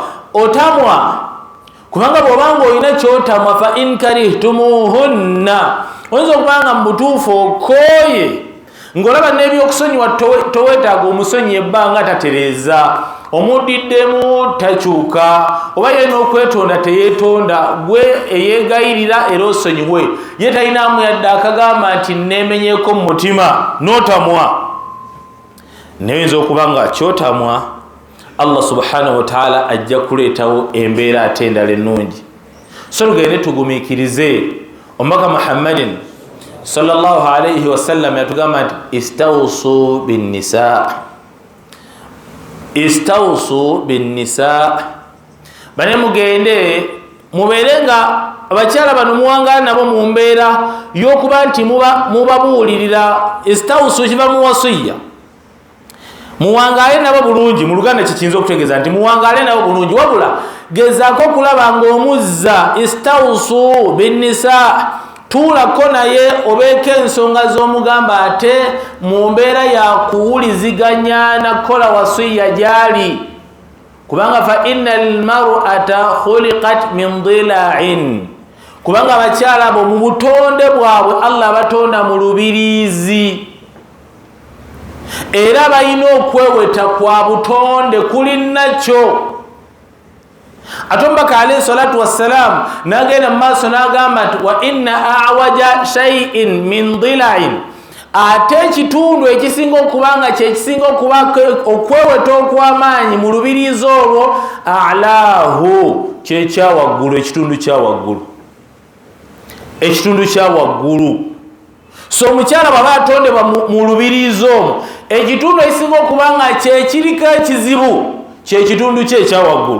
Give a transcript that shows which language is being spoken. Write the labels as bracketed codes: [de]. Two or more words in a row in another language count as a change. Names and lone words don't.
[lg] otamwa, kubanga bw'obanga olina ky'otamwa [ar] فإن كرهتموهن, [lg] oyinza okuba nga mu butuufu okooye ng'olaba n'ebyokusonyiwa toweetaaga omusonyi ebbanga tatereeza, omudiddemu takyuka, oba ye n'okwetonda teyeetonda, gwe eyeegayirira era osonyiwe, ye talinaamu yadde akagamba nti neemenyeeko mu mutima n'otamwa. Neyinza okuba nga kyotamwa [ar] الله سبحانه وتعالى [lg] ajja kuleetawo embeera ate endala ennungi. So tugende tugumiikirize omubaka Muhammadin [ar] صلى الله عليه وسلم [lg] yatugamba nti [ar] استوصوا بالنساء استوصوا بالنساء, [lg] bane mugende muberenga abakyala bano muwangala nabo mu mbeera y'okuba nti mubabuulirira. Istawsu kiva mu wasiya, muwangale nabo bulungi. Mu Luganda kiyinza okutegeeza nti muwangale nabo bulungi, wabula gezaako okulaba ng'omuzza. [ar] استوصوا بالنساء, [lg] tuulako naye obeeko ensonga z'omugamba ate mu mbeera ya kuwuliziganya nakola wasiya gyali, kubanga [ar] فإن المرأة خلقت من ضلع, [lg] kubanga abakyala abo mu butonde bwabwe Allah batonda mu lubiriizi, era balina okweweta kwa butonde kuli nakyo. Ate omubaka [ar] عليه الصلاة والسلام [lg] nagenda mu maaso n'agamba nti [ar] وإن أعوج شيء من ضلع, [lg] ate ekitundu ekisinga okubanga kyekisinga okuba okweweta okw'amaanyi mu lubiriizi olwo, alaahu, kyekyawaggulu, ekitundu kyawaggulu, ekitundu kyawaggulu. So omukyala baba atondebwa mu lubiriizi omwo, ekitundu ekisinga okubanga kyekiriko ekizibu kyekitundu kye ekyawaggulu.